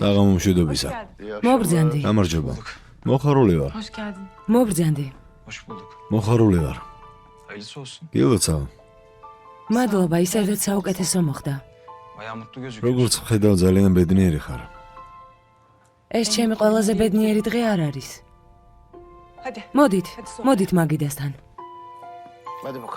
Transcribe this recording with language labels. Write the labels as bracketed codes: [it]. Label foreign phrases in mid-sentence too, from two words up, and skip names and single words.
[ka] საღამო [tr] Hoş [ka] მშვიდობისა. [tr] geldin. [ka] მობრძანდი, გამარჯობა. მოხარული ვარ. [tr] Hoş geldin. [ka] მობრძანდი. [tr] Hoş bulduk. [ka] მოხარული ვარ. [tr] Hayırlısı olsun. [ka] გილოცავ. მადლობა, ისედაც საუკეთესო მოხდა. [tr] Bayağı mutlu gözüküyorsun. [ka] როგორც ხედავ, ძალიან ბედნიერი ხარ. ეს ჩემი ყველაზე ბედნიერი დღე არ არის. მოდით მაგიდასთან. [tr] Hadi bakalım.